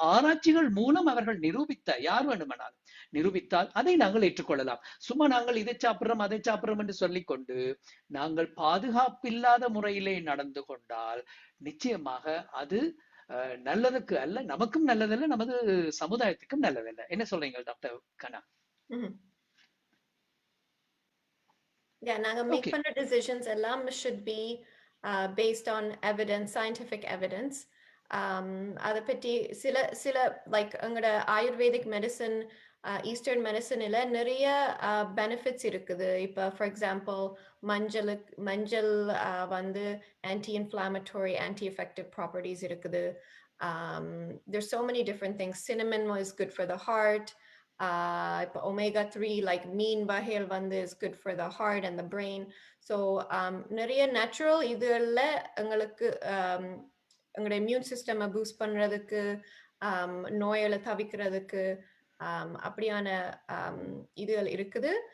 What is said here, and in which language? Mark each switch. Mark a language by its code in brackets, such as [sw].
[ta] ஆராய்ச்சிகள் மூலம் அவர்கள் யார் வேண்டுமானாலும் நிரூபித்தால் அதை நாங்கள் ஏற்றுக்கொள்ளலாம். சும்மா நாங்கள் இதை சாப்பிடுறோம் அதை சாப்பிடுறோம் என்று சொல்லிக்கொண்டு நாங்கள் பாதுகாப்பில்லாத முறையிலே நடந்து கொண்டால் நிச்சயமாக அது நல்லதுக்கு அல்ல, நமக்கும் நல்லதல்ல, நமது சமுதாயத்துக்கும் நல்லதல்ல. என்ன சொல்றீங்க டாக்டர் கண்ணா? நாங்க [en] Make பண்ற decisions எல்லாம் should be based on evidence, scientific evidence. [ta] அதை பற்றி சில லைக் எங்களோட ஆயுர்வேதிக் மெடிசன், ஈஸ்டர்ன் மெடிசனில் நிறைய பெனிஃபிட்ஸ் இருக்குது. [en] இப்போ for example [ta] மஞ்சள் வந்து [en] Anti inflammatory, anti effective properties இருக்குது. There's so many different things. Cinnamon is good for the heart. Omega-3 like [ta] மீன் வகைகள் வந்து [en] is good for the heart and the brain. [ta] So நிறைய natural இதுல எங்களுக்கு எங்களோட [en] immune system boost [ta] பண்றதுக்கு நோய்களை தவிக்கிறதுக்கு அப்படியான இதுகள் இருக்குது.